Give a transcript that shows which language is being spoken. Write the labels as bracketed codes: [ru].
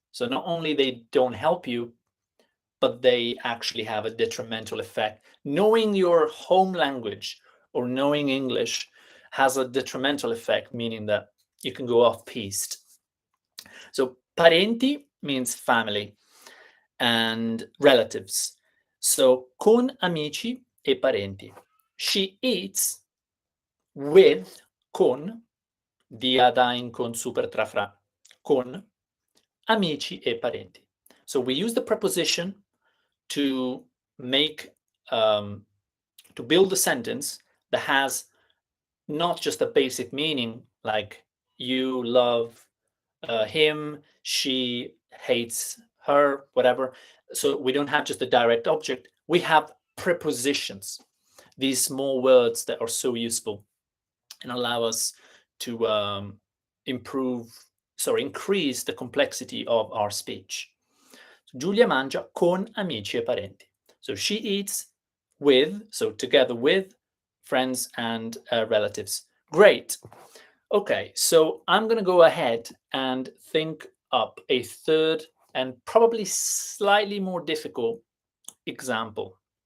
[en] So not only they don't help you, but they actually have a detrimental effect. Knowing your home language or knowing English has a detrimental effect, meaning that you can go off piste. So parenti means family and relatives. [it] So con amici e parenti. [en] She eats with, con, dia da in con super tra fra, [it] con amici e parenti. [en] So we use the preposition to make to build a sentence that has not just a basic meaning like you love him, she hates her, whatever. So we don't have just a direct object. We have prepositions, these small words that are so useful and allow us to increase the complexity of our speech. [it] So, Giulia mangia con amici e parenti. [en] So she eats with, so together with, friends and relatives. Great. Okay, so I'm going to go ahead and think up a third and probably slightly more difficult example.